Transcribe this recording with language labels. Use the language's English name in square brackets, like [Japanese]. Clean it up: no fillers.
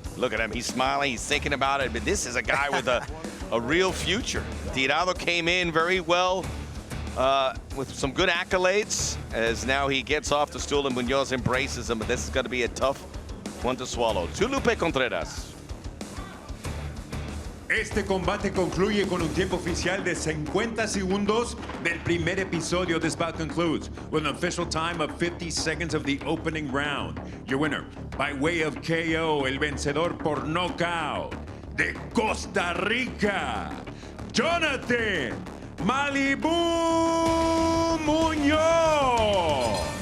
[English] Look at him. He's smiling. He's thinking about it. But this is a guy with a real future. Tirado came in very well with some good accolades, as now he gets off the stool and Muñoz embraces him. But this is going to be a tough one to swallow. Lupe Contreras. [Spanish] Este combate concluye con un tiempo oficial de 50 segundos del primer episodio. [English] This bout concludes with an official time of 50 seconds of the opening round. Your winner, by way of KO, [Spanish] el vencedor por nocaut de Costa Rica, Jonathan Malibu Muñoz.